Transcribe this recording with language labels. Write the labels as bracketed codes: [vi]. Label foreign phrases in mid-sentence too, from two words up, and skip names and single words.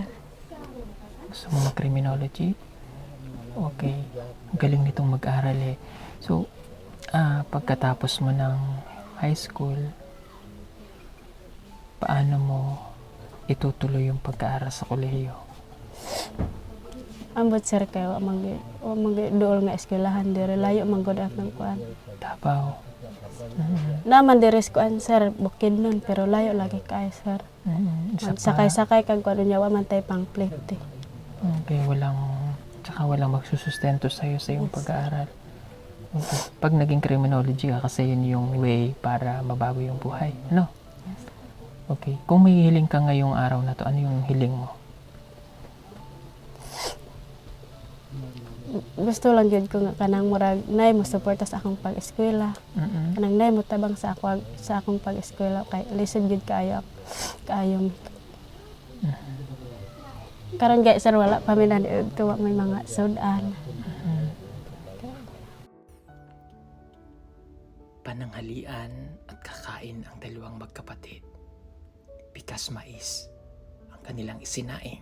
[tl] Gusto mo mag-criminology? Okay. Ang galing nitong mag-aral So, pagkatapos mo ng high school, paano mo itutuloy yung pag-aaral sa kolehiyo? [ceb] Ambot sir kay wa mag duol nga eskwelahan dire layo man gud akong kuan. Davao. Naman dire sa kuan sir Bukidnon pero layo lagi kay sir. Isa pa, Sakay-sakay kag kuan nya wa man tay pang plate. [tl] okay, tsaka walang magsusustento sa'yo sa iyong pag-aaral. Okay. Pag naging criminology ka, kasi yun yung way para mabago yung buhay. Ano? Okay. Kung may hiling ka ngayong araw na to, ano yung hiling mo? [ceb] Gusto lang gyud ko nga kanang murag nay mo suporta sa akong pag-eskwela. Kanang nay mo tabang sa akong pag-eskwela kay lisod gyud kaayo mi. Karon gay sir wala pa mi na tuwa may mga sudan. [tl] Pananghalian at kakain ang dalawang magkapatid. Bigas mais ang kanilang isinaing.